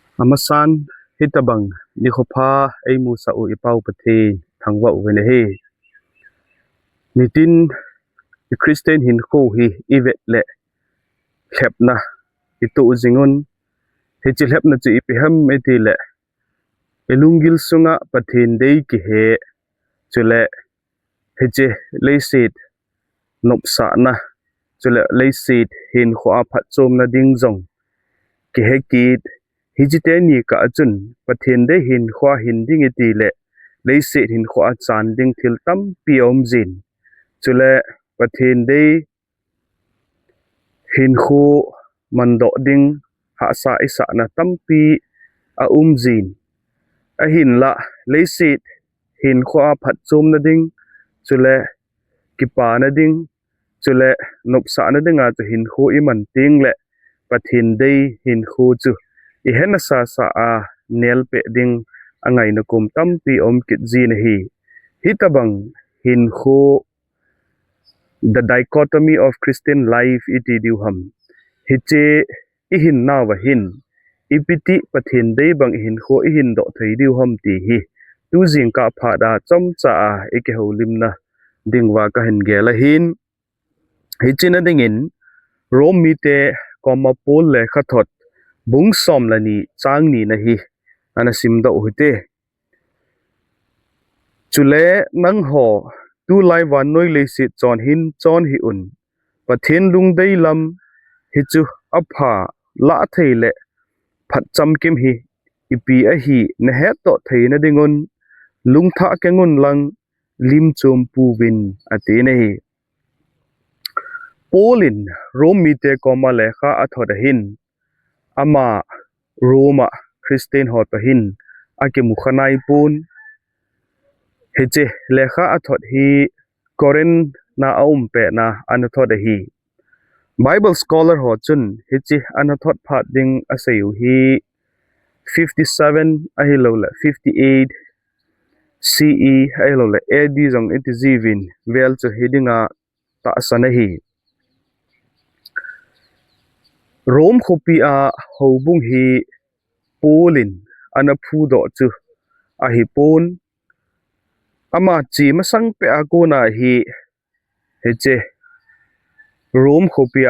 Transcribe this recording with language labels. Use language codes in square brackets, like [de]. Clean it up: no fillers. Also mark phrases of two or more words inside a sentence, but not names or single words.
[tcz] amasan hitabang nikhopa ay musa u ipaw pati thangwa uwenehi nitin Christian Hinkho hi ivet le lepna itu ujingun hiche lepna chu ipiham eti le elungil sunga Pathen Dei ki he chule hiche leiset nopsa na chule leiset Hinkho a phatchom na dingjong ki he kit hijite ni ka achun Pathen Dei Hinkho hinding eti le leiset Hinkho a chanding thil tam piom jin chule Pathen Dei Hinkho mando ding ha sa isa na tampi a jin a hin la leiset Hinkho a phatchom na ding chule kipa na ding chule nopsa na dinga chu Hinkho I man ting le Pathen Dei Hinkho chu ihen sa a nel pe ding angai na kum tampi kit jin hi hitabang Hinkho [en] the dichotomy of Christian life [tcz] iti diuham hiche ihin na wa hin ipiti Pathen Dei bang Hinkho ihin do thei diuham ti hi tu jing ka phada chom cha a eke holim na dingwa ka hin gela hin hichina dingin rom mi te koma pol le khathot bung som la ni chang ni na hi ana sim do hute chule nang ho tu lai Vannoi Leiset Chonna hin chon hi un Pathen lung dei lam hi chu apha la thei le phat cham kim hi ipi a hi na he to thei na dingun lung tha kengun lang lim chom pu win ate ne hi polin rom mi te koma le kha athoda hin ama roma Christian hot hin ake mukhanai pun hiche lekha athot hi koren na pe na anathot hi [en] Bible scholar [tcz] ho chun hichi anathot phat ding asayu hi 57 ahilo la 58 CE ahilo la AD jong iti jivin vel chu hidinga ta sana hi Rom khopi a hobung hi polin anaphu do chu ahi pon ama chi masang pe akona hi heche Rom khopia